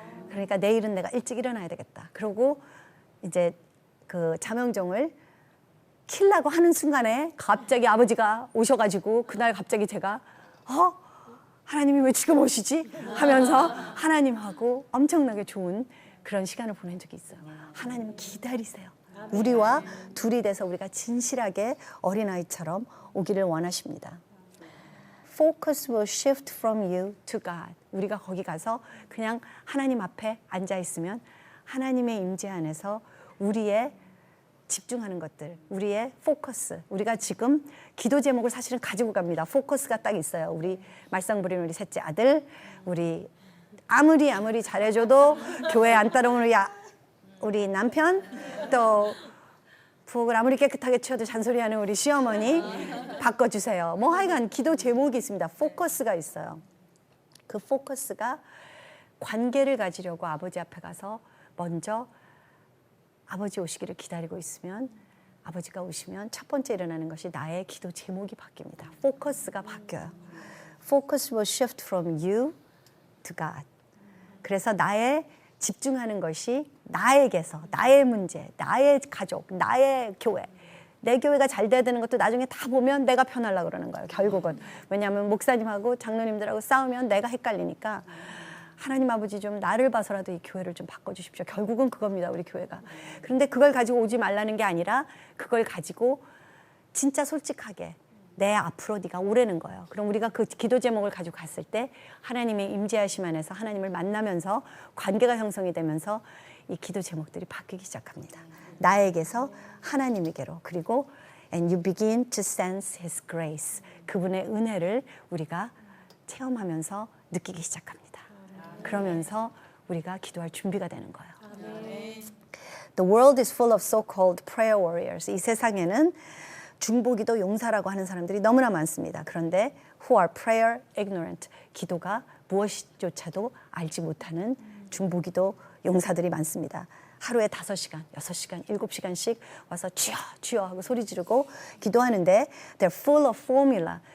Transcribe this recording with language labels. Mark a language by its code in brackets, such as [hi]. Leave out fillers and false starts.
[ko] 그러니까 내일은 내가 일찍 일어나야 되겠다. 그러고 이제 그 자명종을 킬라고 하는 순간에 갑자기 아버지가 오셔가지고 그날 갑자기 제가 하나님이 왜 지금 오시지? 하면서 하나님하고 엄청나게 좋은 그런 시간을 보낸 적이 있어요. 하나님 기다리세요. 우리와 둘이 돼서 우리가 진실하게 어린아이처럼 오기를 원하십니다. [en] Focus will shift from you to God. [ko] 우리가 거기 가서 그냥 하나님 앞에 앉아 있으면 하나님의 임재 안에서 우리의 집중하는 것들, 우리의 포커스. 우리가 지금 기도 제목을 사실은 가지고 갑니다. 포커스가 딱 있어요. 우리 말썽 부리는 우리 셋째 아들, 우리 아무리 잘해줘도 교회 안 따라오는 우리 남편, 또 부엌을 아무리 깨끗하게 치워도 잔소리하는 우리 시어머니 바꿔주세요. 뭐 하여간 기도 제목이 있습니다. 포커스가 있어요. 그 포커스가 관계를 가지려고 아버지 앞에 가서 먼저 아버지 오시기를 기다리고 있으면 아버지가 오시면 첫 번째 일어나는 것이 나의 기도 제목이 바뀝니다. 포커스가 바뀌어요. [en] Focus will shift from you to God. [ko] 그래서 나의 집중하는 것이 나에게서 나의 문제, 나의 가족, 나의 교회. 내 교회가 잘 돼야 되는 것도 나중에 다 보면 내가 편하려고 그러는 거예요. 결국은. 왜냐하면 목사님하고 장로님들하고 싸우면 내가 헷갈리니까 하나님 아버지 좀 나를 봐서라도 이 교회를 좀 바꿔주십시오. 결국은 그겁니다. 우리 교회가. 그런데 그걸 가지고 오지 말라는 게 아니라 그걸 가지고 진짜 솔직하게 내 앞으로 네가 오라는 거예요. 그럼 우리가 그 기도 제목을 가지고 갔을 때 하나님의 임재하심 안에서 하나님을 만나면서 관계가 형성이 되면서 이 기도 제목들이 바뀌기 시작합니다. 나에게서 하나님에게로. [en] 그리고 and you begin to sense His grace. [ko] 그분의 은혜를 우리가 체험하면서 느끼기 시작합니다. 그러면서 우리가 기도할 준비가 되는 거예요. [en] The world is full of so-called prayer warriors. [ko] 이 세상에는 중보기도 용사라고 하는 사람들이 너무나 많습니다. [en] 그런데 who are prayer ignorant. [ko] 기도가 무엇조차도 알지 못하는 중보기도 용사들이 많습니다. 하루에 5시간, 6시간, 7시간씩 와서 주여 주여 하고 소리 지르고 기도하는데 [en] they're full of formula.